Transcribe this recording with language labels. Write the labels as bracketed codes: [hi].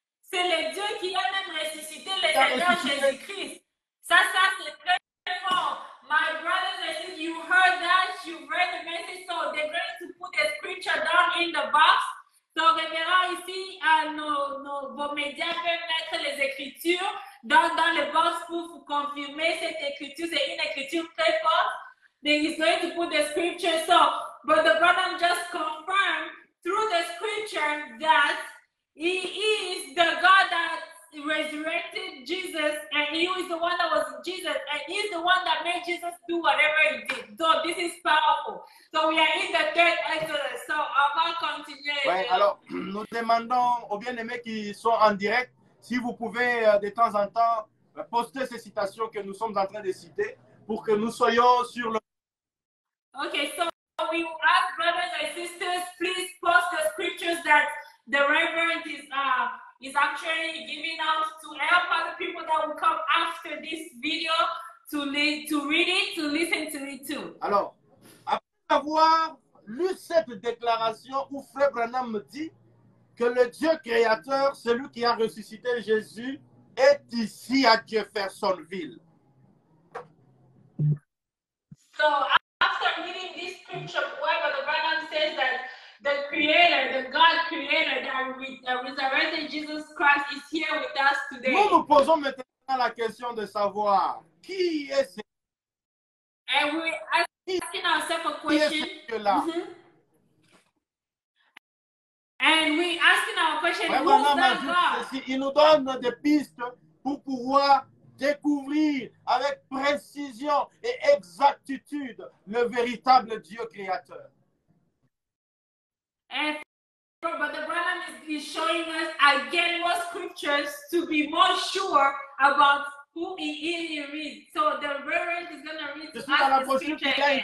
[fr] C'est le Dieu qui a même ressuscité le Seigneur Jésus-Christ. Ça, c'est très, très fort. [en] My brothers and sisters, you heard that, you read the message, so they're going to put the scripture down in the box. [fr] So, révérend ici, vos médias peuvent mettre les écritures dans le box pour confirmer cette écriture. C'est une écriture très forte. [en] Then he's going to put the scripture. So, Brother Branham just confirmed through the scripture that he is the God that resurrected Jesus, and he is the one that was Jesus, and he's the one that made Jesus do whatever he did. So this is powerful. So we are in the third Exodus. [fr] So on va continuer. Ouais, alors, nous demandons aux bien-aimés qui sont en direct, si vous pouvez de temps en temps poster ces citations que nous sommes en train de citer pour que nous soyons sur le... [en] Okay, so we will ask brothers and sisters, please post the scriptures that the Reverend is actually giving out to help other people that will come after this video to read it, to listen to it too. [fr] Alors, après avoir lu cette déclaration où Frère Branham me dit que le Dieu créateur, celui qui a ressuscité Jésus, est ici à Jeffersonville. [en] So after reading this scripture, where Brother Branham says that the Creator, the God Creator that resurrected Jesus Christ is here with us today. [fr] Nous posons maintenant la question de savoir qui est ce [en] And we're asking ourselves a question. And we're asking our question, who's that God? [fr] Il nous donne des pistes pour pouvoir découvrir avec précision et exactitude le véritable Dieu créateur. [en] And Brother Branham is showing us again more scriptures to be more sure about who he is. So the Reverend is going to read to us the scripture again.